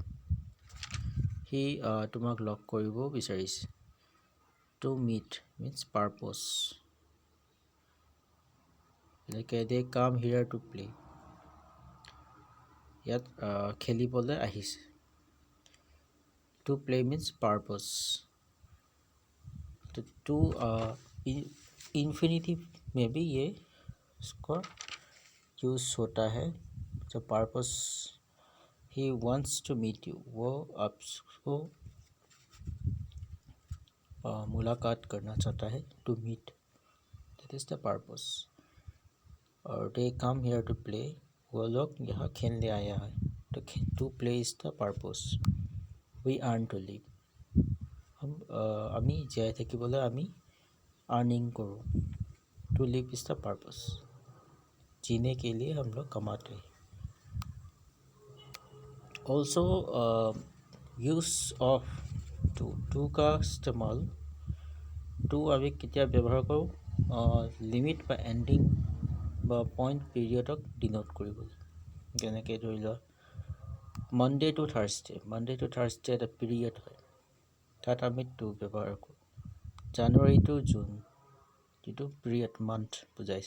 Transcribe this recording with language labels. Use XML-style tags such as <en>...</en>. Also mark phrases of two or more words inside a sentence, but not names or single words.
<as>সি তোমাক লগ কৰিব বিচাৰিছে।</as> <en>to meet means purpose. যেনেকৈ they came here to play.</en> <as>ইয়াত খেলিবলৈ আহিছে।</as> <en>to play means purpose. to infinitive</en> <hi>में भी ये इसका यूज़ होता है। जो पर्पस</hi> <en>he wants to meet you,</en> <hi>वो आपको मुलाकात करना चाहता है।</hi> <en>to meet, that is the purpose.</en> <hi>और</hi> <en>they come here to play,</en> <hi>वो लोग यहाँ खेलने आया है।</hi> <en>तो to play is the purpose. We earn to live.</en> <as>আমি জীয়াই থাকিবলৈ আমি अर्निंग करो।</as> <en>to live is the purpose.</en> <hi>जीने के लिए हम लोग कमाते हैं।</hi> <en>also use of to</en> <hi>का इस्तेमाल</hi> <en>टू</en> <as>আমি কেতিয়া ব্যৱহাৰ কৰোঁ? লিমিট বা এণ্ডিং বা</as> <en>point period denote</en> <as>কৰিবলৈ। যেনেকৈ ধৰি লোৱা</as> <en>Monday to Thursday. Monday to Thursday</en> <as>এটা পিৰিয়ড হয়, তাত আমি টু ব্যৱহাৰ কৰোঁ।</as> <en>January to June,</en> <as>যিটো</as> <en>period month</en> <as>বুজাইছে।</as>